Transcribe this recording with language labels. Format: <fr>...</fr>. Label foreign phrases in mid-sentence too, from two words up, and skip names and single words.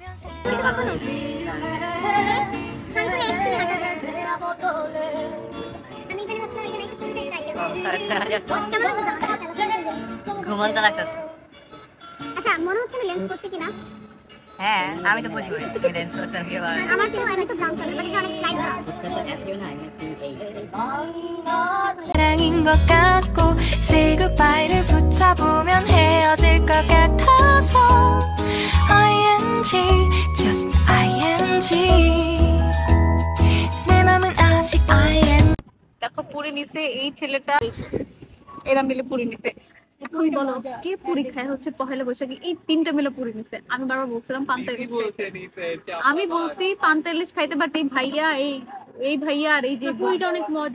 <bn>ঘুমন্ত লাগতেছে। আচ্ছা মনে হচ্ছে না লেন্স করছে কিনা? হ্যাঁ আমি তো বুঝি তুমি লেন্স করছেন কি বল আমার তো আমি তো ব্রাউন কালার বাট অনেক লাইট</bn> <ko>사랑인 것 같고</ko> <en>say goodbye</en> <ko>를 붙여보면 헤어질 것 같아서</ko> <en>ing just ing</en> <ko>내 맘은 아직 ing</ko> <bn>দেখো পুরি নিছে এই ছেলেটা, এরা মিলে পুরি নিছে। এখন বলো কে পুরি খায় হচ্ছে পহেলা বৈশাখে? এই তিনটা মিলে পুরি নিছে। আমি বারবার বলছিলাম পান্তা ইলিশ খাইতে, আমি বলছি পান্তা ইলিশ খাইতে, বাট এই ভাইয়া এই ভাইয়া আর এই যে পুরিটা অনেক মজা।</bn>